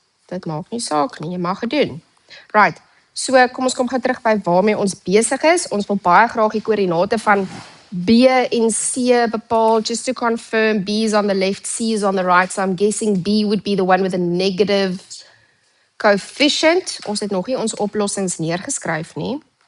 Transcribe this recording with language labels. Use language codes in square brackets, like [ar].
[af] Dit maak nie saak nie. Jy mag dit doen. Right. So kom ons kom gou terug by waarmee ons besig is. Ons wil baie graag die koördinate van B en C bepaal. [en] Just to confirm, B is on the left, C is on the right. So I'm guessing B would be the one with a negative coefficient. [af] Ons het nog nie ons oplossings neergeskryf nie.